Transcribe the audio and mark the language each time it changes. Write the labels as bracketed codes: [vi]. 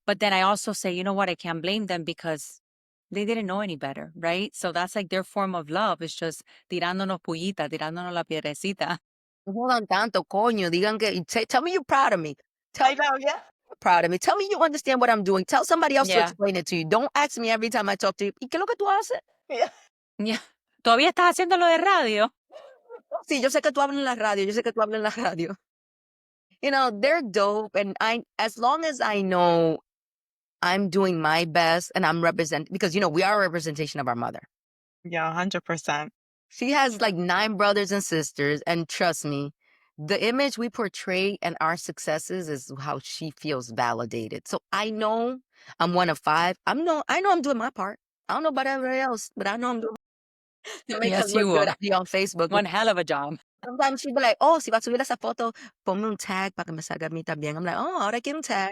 [en] But then I also say, you know what? I can't blame them because they didn't know any better, right? So that's like their form of love. It's just [es] tirándonos pullita, tirándonos la piedrecita. No jodan tanto, coño. Digan que, [en] tell me you're proud of me. Tell I me know, yeah. you're proud of me. Tell me you understand what I'm doing. Tell somebody else to Yeah. explain it to you. Don't ask me every time I talk to you. [es] ¿Y qué es lo que tú haces? [en] Yeah. Yeah. [es] ¿Todavía estás haciendo lo de radio? Sí, yo sé que tú hablas en la radio. Yo sé que tú hablas en la radio. [en] They're dope. And as long as I know I'm doing my best and I'm because, we are a representation of our mother. Yeah, 100%. She has like 9 brothers and sisters. And trust me, the image we portray and our successes is how she feels validated. So I know I'm one of 5. I know I'm doing my part. I don't know about everybody else, but I know I'm doing to make us Yes, you look good will. out here on Facebook. One hell of a job. Sometimes she'll be like, oh, [es] si vas a subir esa foto, ponme un tag para que me salga a mí también. [en] I'm like, oh, [es] ahora quiero un tag.